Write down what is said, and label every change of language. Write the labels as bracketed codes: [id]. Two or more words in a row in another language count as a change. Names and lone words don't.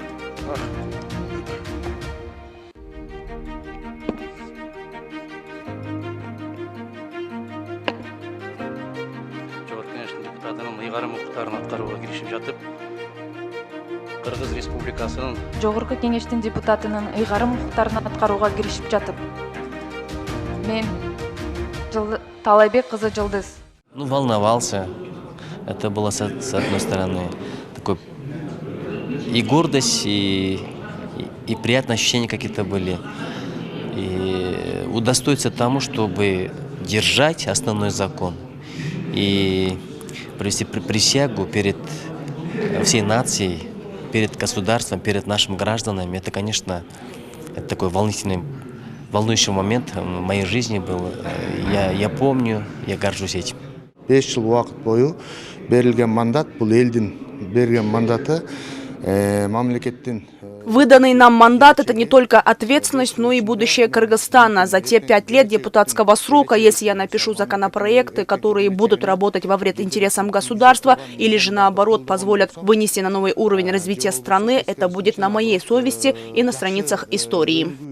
[ky] Жогорку Кеңештин депутатынын ыйгарым укуктарын аткарууга киришип жатып, Кыргыз Республикасынын Жогорку Кеңештин депутатынын ыйгарым укуктарын аткарууга киришип жатып, мен Талайбек кызы Жылдыз. [ru] Волновался. Это было, с одной стороны, такой и гордость, и приятные ощущения какие-то были. И удостоиться тому, чтобы держать основной закон и провести присягу перед всей нацией, перед государством, перед нашими гражданами. Это, конечно, это такой волнующий момент в моей жизни был. Я помню, я горжусь этим. [kk] 5 жыл уақыт бойы берілген мандат, бұл елдің берген мандаты мамлекеттен. [ru] Выданный нам мандат – это не только ответственность, но и будущее Кыргызстана. За те 5 лет депутатского срока, если я напишу законопроекты, которые будут работать во вред интересам государства или же наоборот позволят вынести на новый уровень развития страны, это будет на моей совести и на страницах истории.